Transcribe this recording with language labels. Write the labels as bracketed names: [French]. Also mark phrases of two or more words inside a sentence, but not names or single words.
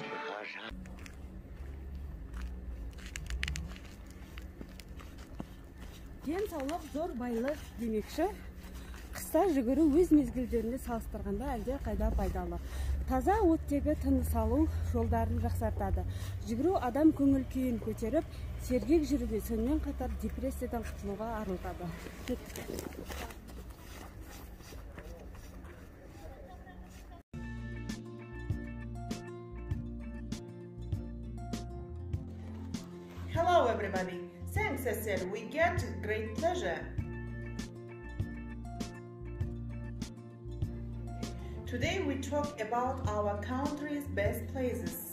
[Kazakh] Денсаулық зор байлық демекші, қыста жүгіру өз мезгілдеріне салыстырғанда әлде қайда пайдалы. Таза оттегі тыныс алу жолдарын жақсартады. Жүгіру адам көңіл күйін көтеріп, сергек жүруге, сонымен қатар депрессиядан құтылуға арылтады. [English] Hello everybody. Thanks, Cecil. We get great pleasure. Today we talk about our country's best places.